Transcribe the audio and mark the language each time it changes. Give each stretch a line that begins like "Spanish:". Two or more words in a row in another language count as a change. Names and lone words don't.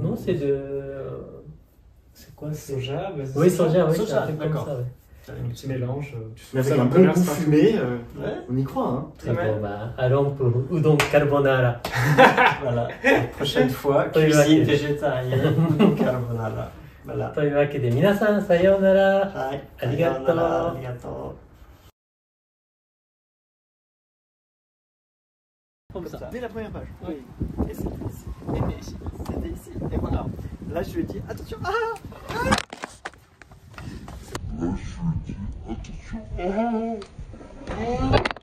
French: Non, c'est de... C'est quoi? Soja bah, oui, soja, oui. Soja, d'accord. Un petit mélange. Avec un bon goût fumé, on y croit. Hein. Très bon, bah, allons pour udon carbonara. Voilà, la prochaine fois, cuisine végétarienne, udon carbonara. Voilà.
Japanese: というわけで、皆さん、さようなら。はい、ありがとう。ありがとう。
French: Comme ça, dès la première page. Oui. Et c'était ici. Et ici. C'était ici. Et voilà. Là, je lui ai dit, attention. Là, je lui ai dit, attention.